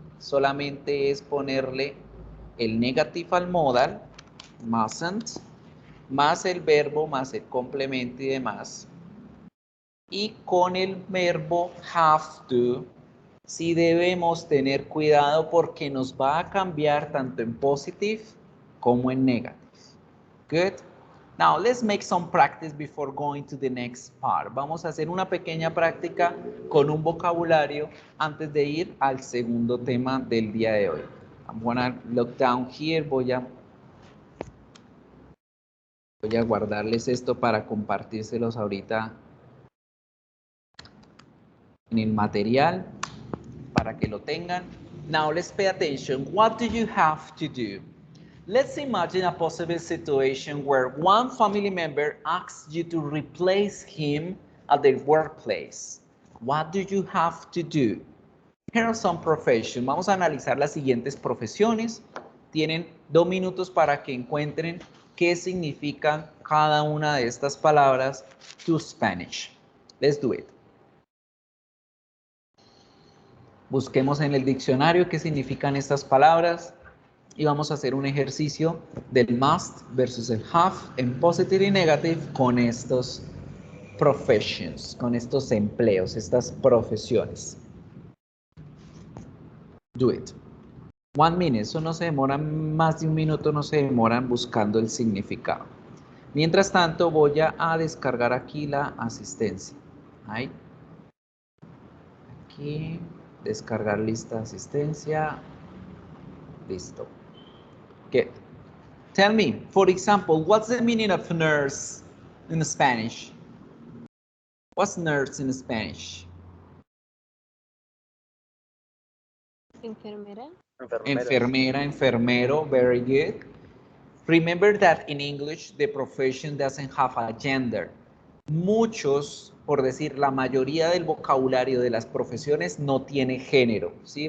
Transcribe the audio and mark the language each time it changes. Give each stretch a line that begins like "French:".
Spanish: Solamente es ponerle el negative al modal, mustn't, más el verbo, más el complemento y demás. Y con el verbo have to, sí debemos tener cuidado porque nos va a cambiar tanto en positive como en negative.
English: Good. Now, let's make some practice before going to the next part.
Spanish: Vamos a hacer una pequeña práctica con un vocabulario antes de ir al segundo tema del día de hoy.
English: I'm gonna look down here.
Spanish: Voy a guardarles esto para compartírselos ahorita en el material para que lo tengan.
English: Now, let's pay attention. What do you have to do? Let's imagine a possible situation where one family member asks you to replace him at the workplace. What do you have to do? Here are some professions.
Spanish: Vamos a analizar las siguientes profesiones. Tienen 2 minutos para que encuentren qué significan cada una de estas palabras to Spanish.
English: Let's do it.
Spanish: Busquemos en el diccionario qué significan estas palabras. Y vamos a hacer un ejercicio del must versus el have en positive y negative con estos professions, con estos empleos, estas profesiones.
English: Do it. 1 minute,
Spanish: eso no se demora más de 1 minuto, no se demoran buscando el significado. Mientras tanto, voy a descargar aquí la asistencia. Ahí. Aquí, descargar lista de asistencia. Listo.
English: Good. Tell me, for example, what's the meaning of nurse in Spanish? What's nurse in Spanish?
Spanish: Enfermera. Enfermera, enfermero,
English: very good. Remember that in English, the profession doesn't have a gender.
Spanish: Muchos, por decir, la mayoría del vocabulario de las profesiones no tiene género, ¿sí?